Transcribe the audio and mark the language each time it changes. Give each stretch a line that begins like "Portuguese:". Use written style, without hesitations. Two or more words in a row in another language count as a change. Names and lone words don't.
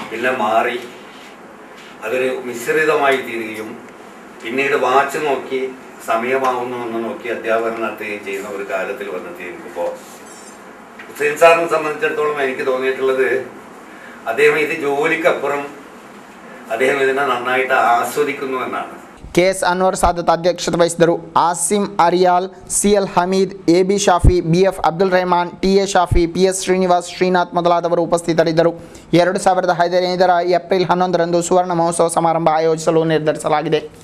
Malayalam: പിന്നെ മാറി അതൊരു മിശ്രിതമായി തീരുകയും പിന്നീട് വാച്ച് നോക്കി സമയമാവുന്നു എന്ന് നോക്കി അധ്യാപനം നടത്തുകയും ചെയ്യുന്ന ഒരു കാലത്തിൽ വന്നെത്തിയിരിക്കുമ്പോൾ ഹുസൈൻ സാറിനെ സംബന്ധിച്ചിടത്തോളം എനിക്ക് തോന്നിയിട്ടുള്ളത് അദ്ദേഹം ഇത് ജോലിക്കപ്പുറം അദ്ദേഹം ഇതിനെ നന്നായിട്ട് ആസ്വദിക്കുന്നു എന്നാണ്.
Kannada: ಕೆಎಸ್ ಅನ್ವರ್ ಸಾದತ್ ಅಧ್ಯಕ್ಷತೆ ವಹಿಸಿದರು. ಆಸಿಂ ಅರಿಯಾಲ್, ಸಿಎಲ್ ಹಮೀದ್, ಎಬಿ ಶಾಫಿ, ಬಿಎಫ್ ಅಬ್ದುಲ್ ರೆಹಮಾನ್, ಟಿಎ ಶಾಫಿ, ಪಿಎಸ್ ಶ್ರೀನಿವಾಸ್, ಶ್ರೀನಾಥ್ ಮೊದಲಾದವರು ಉಪಸ್ಥಿತರಿದ್ದರು. 2015ರ ಏಪ್ರಿಲ್ 11ರಂದು ಸುವರ್ಣ ಮಹೋತ್ಸವ ಸಮಾರಂಭ ಆಯೋಜಿಸಲು ನಿರ್ಧರಿಸಲಾಗಿದೆ.